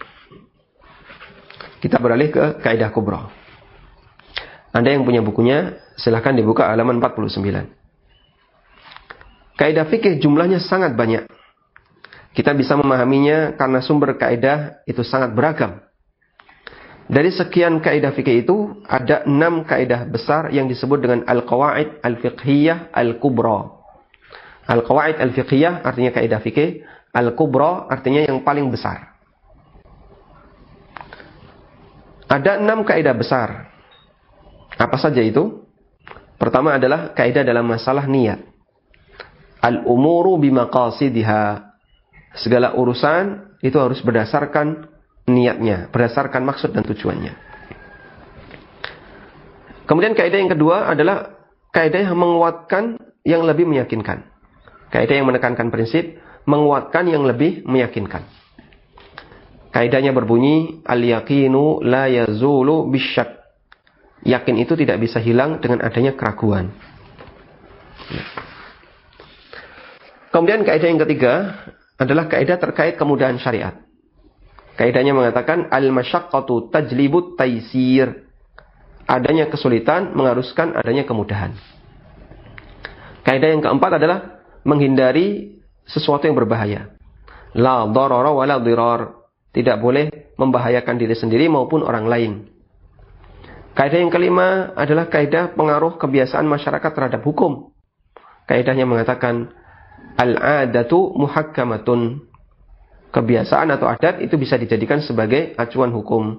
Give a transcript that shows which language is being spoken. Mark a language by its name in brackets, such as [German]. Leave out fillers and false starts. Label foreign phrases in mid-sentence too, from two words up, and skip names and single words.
[Indonesian] Anda yang punya bukunya, silakan dibuka halaman 49. Kaidah fikih jumlahnya sangat banyak. Kita bisa memahaminya karena sumber kaidah itu sangat beragam. Dari sekian kaidah fikih itu, ada 6 kaidah besar yang disebut dengan [Arabic] القواعد الفقهية الكبرى. القواعد الفقهية [Indonesian] artinya kaidah fikih, al-kubra artinya yang paling besar. Ada 6 kaidah besar. Apa saja itu? Pertama adalah kaidah dalam masalah niat. [Arabic] الأمور بمقاصدها. [Indonesian] Segala urusan itu harus berdasarkan niatnya, berdasarkan maksud dan tujuannya. Kemudian kaidah yang kedua adalah kaidah yang menguatkan yang lebih meyakinkan. Kaidah yang menekankan prinsip menguatkan yang lebih meyakinkan. Kaidahnya berbunyi [Arabic] اليقين لا يزول بالشك. [Indonesian] Yakin itu tidak bisa hilang dengan adanya keraguan. Kemudian kaidah yang ketiga adalah kaidah terkait kemudahan syariat. Kaidahnya mengatakan [Arabic] المشقة تجلب التيسير. [Indonesian] Adanya kesulitan mengharuskan adanya kemudahan. Kaidah yang keempat adalah menghindari sesuatu yang berbahaya. [Arabic] لا ضرر ولا ضرار. [Indonesian] Tidak boleh membahayakan diri sendiri maupun orang lain. Kaidah yang kelima adalah kaidah pengaruh kebiasaan masyarakat terhadap hukum. Kaidahnya mengatakan [Arabic] العادة محكمة. [Indonesian] Kebiasaan atau adat itu bisa dijadikan sebagai acuan hukum.